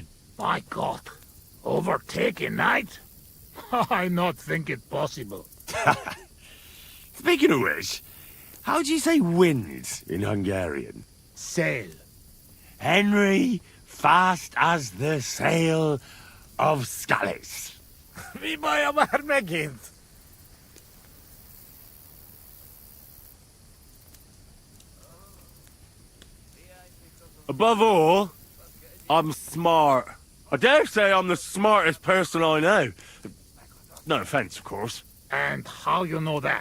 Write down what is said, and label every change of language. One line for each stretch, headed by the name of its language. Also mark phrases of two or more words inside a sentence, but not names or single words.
English: My God. Overtake a knight? I not think it possible. Speaking of which, how do you say wind in Hungarian? Sail. Henry, fast as the sail of Skalitz.
Hungarian: Mi baja már megint?
English: Above all, I'm smart. I dare say I'm the smartest person I know. No offense, of course. And how you know that?